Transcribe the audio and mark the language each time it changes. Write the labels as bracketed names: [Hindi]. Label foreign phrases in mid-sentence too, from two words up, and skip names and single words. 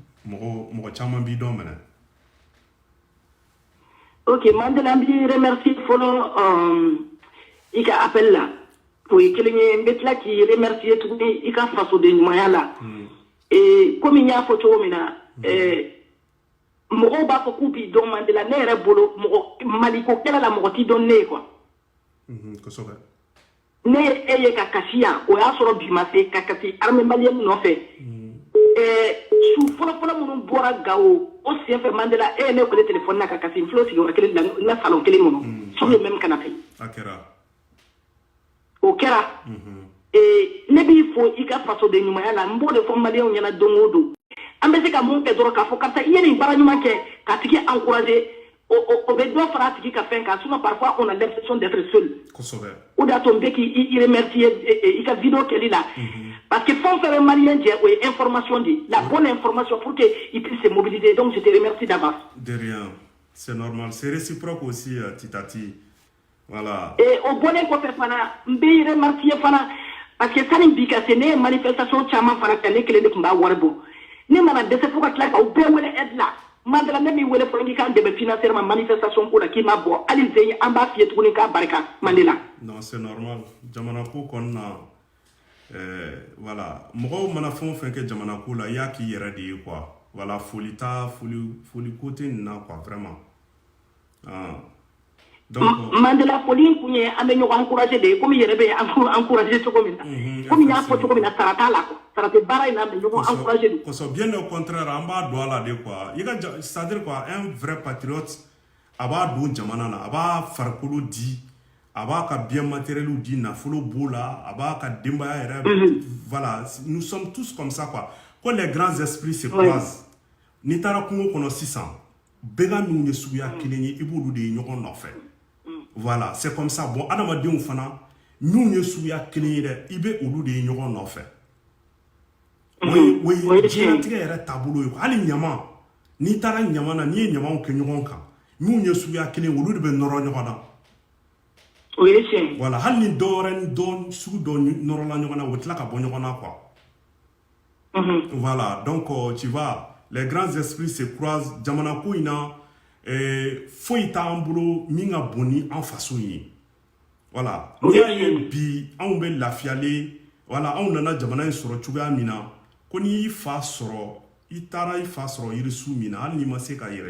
[French] ok, Mandela, je remercie pour il a appelé là. Pour qu'il y ait un bête là qui remercie tout le monde, il a fait de là. Et comme il y a une photo, [Bambara] mɔgɔw b'a fɔ k'u b'i dɔn Mandela, ne yɛrɛ bolo Maliko kɛlɛ la mɔgɔ t'i dɔn ne ye quoi. Kosɛbɛ. Ne ye e ye ka kasi yan, o y'a sɔrɔ bi ma se ka kasi [French] armée malienne [Bambara] nɔfɛ. Su fɔlɔfɔlɔ minnu bɔra Gao, o senfɛ Mandela, e ye ne wele téléphone na ka kasi n filɛ o sigiyɔrɔ kelen na salon kelen kɔnɔ, [French] sur le même canapé. [Bambara] A kɛra. kɛra ne b'i fo i ka fasoden ɲumanya la n b'o de fɔ maliyɛnw ɲɛna don o don an bɛ se ka mun kɛ dɔrɔn k'a fɔ karisa i ye nin baara ɲuman kɛ k'a tigi encourager o bɛ dɔ fara a tigi ka fɛn kan [French] sinon parfois on a l'impression d'être seul [Bambara] o de y'a to n bɛ k'i remercier i ka vidéo kɛli la [French] parce que [Bambara] fɛn o fɛn bɛ maliyɛn jɛ o ye information de [French] la bonne information pour que il puisse se mobiliser donc je te remercie d'avance. De rien, c'est normal, c'est réciproque aussi Titati. Voilà. [Bambara] O bɔlen kɔfɛ fana n bɛ remercier fana [French] parce que [Bambara] sani bi ka se ne ye manifestation caman fana kɛ ne kelen de tun b'a wari bɔ ne mana dɛsɛ fo ka tila k'aw bɛɛ wele aide la Mandela ne b'i wele fɔlɔ k'i k'an dɛmɛ financièrement manifestation ko la k'i ma bɔ hali Zeye an b'a f'i ye tuguni k'a barika Mandela. [French] Non c'est normal [Bambara] jamana ko kɔnɔna voilà mɔgɔw mana fɛn o fɛn kɛ jamana ko la i y'a k'i yɛrɛ de ye quoi voilà foli ko tɛ nin na [French] quoi vraiment [Bambara] donc Mandela foli in kun ye an bɛ ɲɔgɔn encourager de ye komi yɛrɛ bɛ encourager cogo min na komi y'a fɔ cogo min na sara t'a la quoi sara tɛ baara in na an bɛ ɲɔgɔn encourager de. Kosɔn [French] bien au contraire [Bambara] an b'a don a la de quoi i ka [French] c'est-à-dire quoi un vrai patriote [Bambara] a b'a don jamana na a b'a farikolo di a b'a ka [French] bien matériel [Bambara] di nafolo b'o la a b'a ka denbaya yɛrɛ [French] voilà nous sommes tous comme ça quoi quand les grands esprits se croisent [Bambara] n'i taara kungo kɔnɔ sisan bɛɛ ka minnu ye suguya kelen ye i b'olu de ye ɲɔgɔn nɔfɛ. [French] Voilà, c'est comme ça. Bon, [Bambara] adamadenw fana, nous ye suguya kelen ye dɛ, i bɛ olu de ye ɲɔgɔn nɔfɛ. O ye diɲɛlatigɛ yɛrɛ taabolo ye. Hali ɲama, n'i taara ɲama na, n'i ye ɲamaw kɛ ɲɔgɔn kan, minnu ye suguya kelen olu de bɛ nɔrɔ ɲɔgɔn na. O ye tiɲɛ. Voilà, hali ni dɔ wɛrɛ ni dɔ sugu dɔ nɔrɔla ɲɔgɔn na, o bɛ tila ka bɔ ɲɔgɔn na quoi. [French] Voilà, donc tu vois, les grands esprits se croisent. [Bambara] Jamana ko in na. Foyi t'an bolo min ka bon ni an faso ye voilà n'i y'a ye bi anw bɛ lafiyalen voilà anw nana jamana in sɔrɔ cogoya min na ko n'i y'i fa sɔrɔ i taara i fa sɔrɔ yirisu min na hali n'i ma se ka yɛrɛ